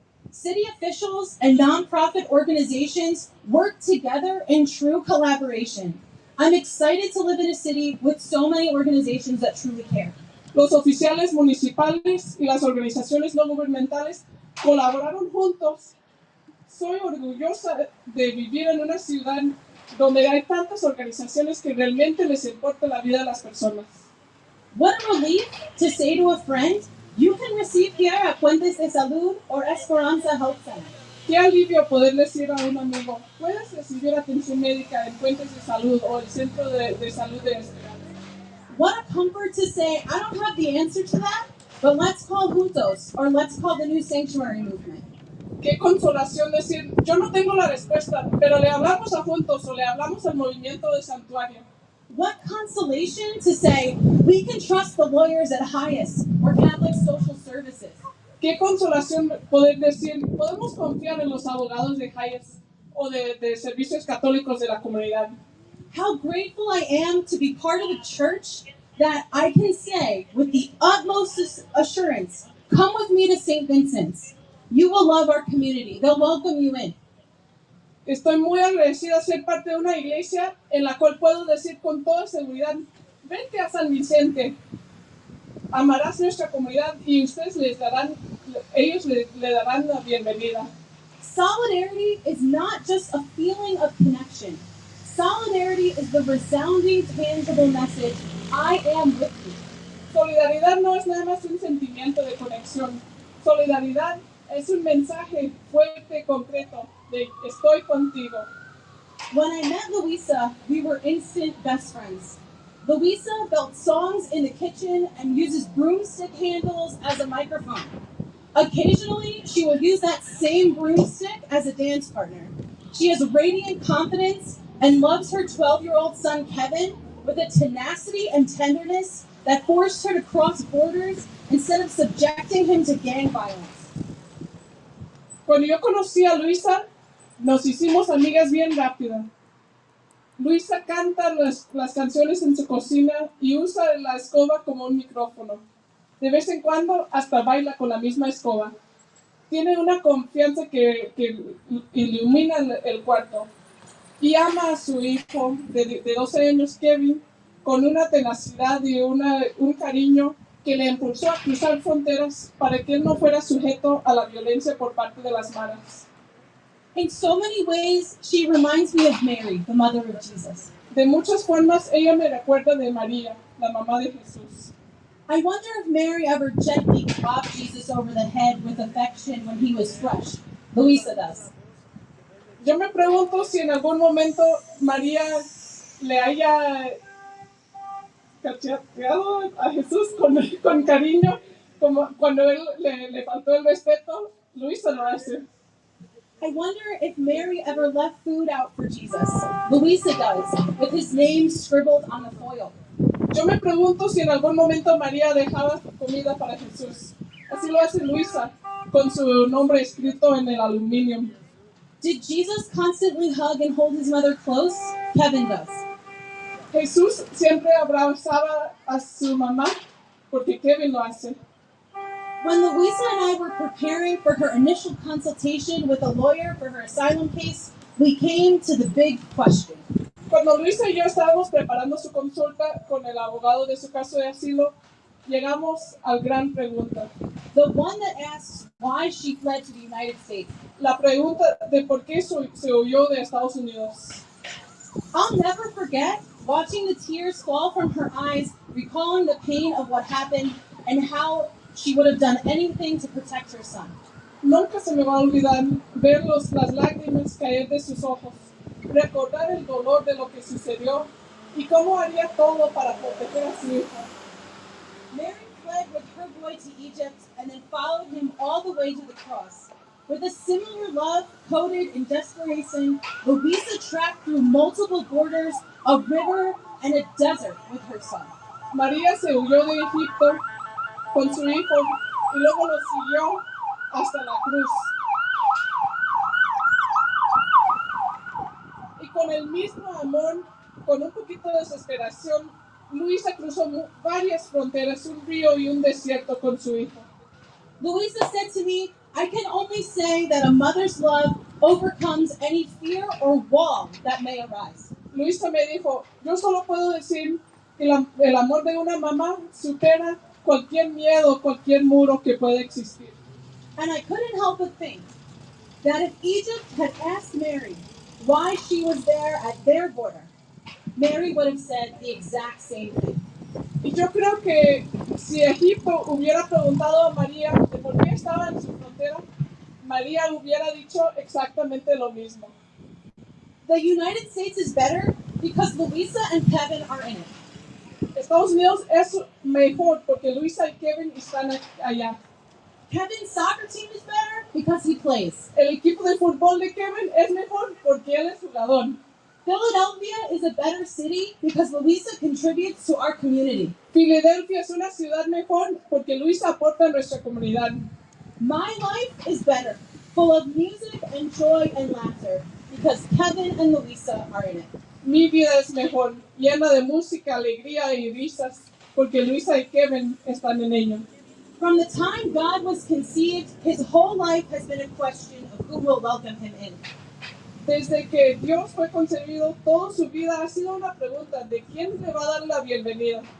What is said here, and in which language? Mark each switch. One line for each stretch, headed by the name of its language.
English: City officials and nonprofit organizations work together in true collaboration. I'm excited to live in a city with so many organizations that truly care.
Spanish: Los oficiales municipales y las organizaciones no gubernamentales colaboraron juntos. Soy orgullosa de vivir en una ciudad donde hay tantas organizaciones que realmente les importa la vida de las personas.
English: What a relief to say to a friend, you can receive care at Puentes de Salud or Esperanza Health Center.
Spanish: Qué alivio poder decir a un amigo, puedes recibir atención médica en Puentes de Salud o el Centro de Salud de Esperanza.
English: What a comfort to say, I don't have the answer to that, but let's call Juntos or let's call the new sanctuary movement.
Spanish: Qué consolación decir, yo no tengo la respuesta, pero le hablamos a Juntos o le hablamos al movimiento de santuario.
English: What consolation to say, we can trust the lawyers at Highest or Catholic Social Services.
Spanish: Qué consolación poder decir, podemos confiar en los abogados de Highest o de servicios católicos de la comunidad.
English: How grateful I am to be part of a church that I can say with the utmost assurance, come with me to St. Vincent's. You will love our community. They'll welcome you in.
Spanish: Estoy muy agradecida de ser parte de una iglesia en la cual puedo decir con toda seguridad, vente a San Vicente, amarás nuestra comunidad y ellos le darán la bienvenida.
English: Solidarity is not just a feeling of connection. Solidarity is the resounding, tangible message, I am with you.
Spanish: Solidaridad no es nada más un sentimiento de conexión. Solidaridad es un mensaje fuerte, concreto, de estoy contigo.
English: When I met Louisa, we were instant best friends. Louisa built songs in the kitchen and uses broomstick handles as a microphone. Occasionally, she will use that same broomstick as a dance partner. She has radiant confidence and loves her 12-year-old son, Kevin, with a tenacity and tenderness that forced her to cross borders instead of subjecting him to gang violence.
Spanish: Cuando yo conocí a Luisa, nos hicimos amigas bien rápido. Luisa canta las canciones en su cocina y usa la escoba como un micrófono. De vez en cuando hasta baila con la misma escoba. Tiene una confianza que ilumina el cuarto. Y ama a su hijo de 12 años, Kevin, con una tenacidad y un cariño que le impulsó a cruzar fronteras para que él no fuera sujeto a la violencia por parte de las maras.
English: In so many ways, she reminds me of Mary, the mother of Jesus.
Spanish: De muchas formas, ella me recuerda de María, la mamá de Jesús.
English: I wonder if Mary ever gently clapped Jesus over the head with affection when he was fresh. Louisa does.
Spanish: Yo me pregunto si en algún momento María le haya cacheteado a Jesús con cariño, como cuando él le faltó el respeto. Luisa lo hace.
English: I wonder if Mary ever left food out for Jesus. Louisa does, with his name scribbled on the foil.
Spanish: Yo me pregunto si en algún momento María dejaba comida para Jesús. Así lo hace Luisa, con su nombre escrito en el aluminio.
English: Did Jesus constantly hug and hold his mother close? Kevin does.
Spanish: Jesús siempre abrazaba a su mamá, porque Kevin lo hace.
English: When Louisa and I were preparing for her initial consultation with a lawyer for her asylum case, we came to the big question.
Spanish: Cuando Luisa y yo estábamos preparando su consulta con el abogado de su caso de asilo, llegamos a la gran pregunta.
English: The one that asks why she fled to the United States.
Spanish: La pregunta de por qué se huyó de Estados Unidos.
English: I'll never forget watching the tears fall from her eyes, recalling the pain of what happened and how she would have done anything to protect her son.
Spanish: Nunca se me va a olvidar ver las lágrimas caer de sus ojos, recordar el dolor de lo que sucedió y cómo haría todo para proteger a su hijo.
English: Mary fled with her boy to Egypt and then followed him all the way to the cross. With a similar love coded in desperation, Louisa tracked through multiple borders, a river, and a desert with her son.
Spanish: María se huyó de Egipto con su hijo y luego lo siguió hasta la cruz. Y con el mismo amor, con un poquito de desesperación, Luisa cruzó varias fronteras, un río y un desierto con su hijo.
English: Louisa said to me, I can only say that a mother's love overcomes any fear or wall that may arise.
Spanish: Luisa me dijo, yo solo puedo decir que el amor de una mamá supera cualquier miedo, cualquier muro que pueda existir.
English: And I couldn't help but think that if Egypt had asked Mary why she was there at their border, Mary would have said the exact same thing.
Spanish: Y yo creo que si Egipto hubiera preguntado a María de por qué estaba en su frontera, María hubiera dicho exactamente lo mismo.
English: The United States is better because Louisa and Kevin are in it.
Spanish: Estados Unidos es mejor porque Luisa y Kevin están allá.
English: Kevin's soccer team is better because he plays.
Spanish: El equipo de fútbol de Kevin es mejor porque él es jugador.
English: Philadelphia is a better city because Louisa contributes to our community.
Spanish: Filadelfia es una ciudad mejor porque Luisa aporta a nuestra comunidad.
English: My life is better, full of music and joy and laughter because Kevin and Louisa are in it.
Spanish: Mi vida es mejor, llena de música, alegría y risas porque Luisa y Kevin están en ello.
English: From the time God was conceived, his whole life has been a question of who will welcome him in.
Spanish: Desde que Dios fue concebido, toda su vida ha sido una pregunta de quién le va a dar la bienvenida.